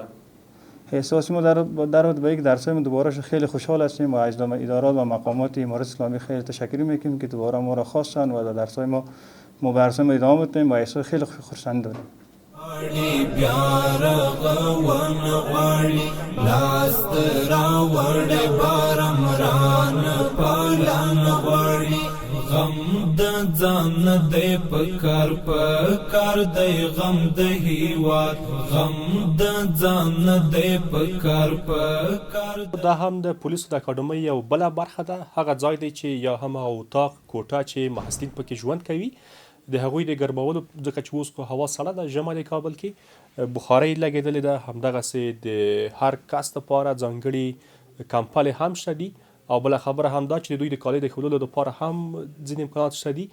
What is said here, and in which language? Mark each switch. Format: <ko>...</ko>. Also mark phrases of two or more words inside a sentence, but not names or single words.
<fa>احساس ما در رابطه با یک درسای دوباره خیلی خوشحال هستیم و از ادارات و مقامات امارت اسلامی خیلی تشکر میکنیم که دوباره ما را خواستن و در درسای ما برنامه ما ادامه میدیم و احساس خیلی خرسند داریم.</fa> <ps>غم د ځان نه دی پکار پکار دی غم د هیواد غم د ځان نه دی پکار پکار. دا هم د پولیسو د اکاډمۍ یو بله برخه ده، هغه ځای دی چې یا هم اتاق کوټه چې محصلین پکې ژوند کوي د هغوی د ګرمولو ځکه چې اوس هوا سړه ده ژمی د کابل کې بخارۍ لګېدلې ده، همدغسې د هر کس دپاره ځانګړي کمپلې هم شته دي او بله خبره هم دا چې د دوی د کالي د ښودلو دپاره هم ځینې امکانات شته دي.</ps>